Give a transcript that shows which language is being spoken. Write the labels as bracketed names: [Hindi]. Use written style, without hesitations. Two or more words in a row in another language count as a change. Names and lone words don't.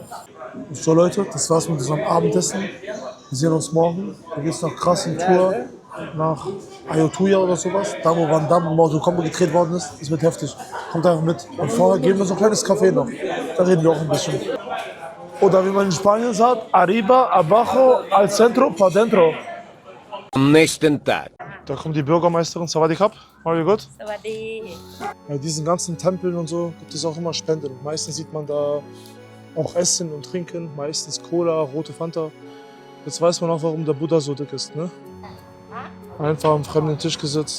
[German] So Leute, das war's mit unserem Abendessen. Wir sehen uns morgen. Da geht's noch krass in Tour nach Ayutthaya oder sowas. Da wo Van Damme und Mortal Kombat gedreht worden ist. Das wird heftig. Kommt einfach mit. Und vorher geben wir so ein kleines Café noch. Da reden wir auch ein bisschen. Oder wie man in Spanien sagt, [Spanish] arriba, abajo, al centro, pa dentro. [German] Am nächsten Tag. Da kommt die Bürgermeisterin. [Thai] สวัสดีครับ. [German] All gut? [Thai] Sawadee. [German] Bei diesen ganzen Tempeln und so gibt es auch immer Spenden. Meistens sieht man da auch Essen und Trinken, meistens Cola, rote Fanta. Jetzt weiß man auch, warum der Buddha so dick ist, ne? Einfach am fremden Tisch gesetzt.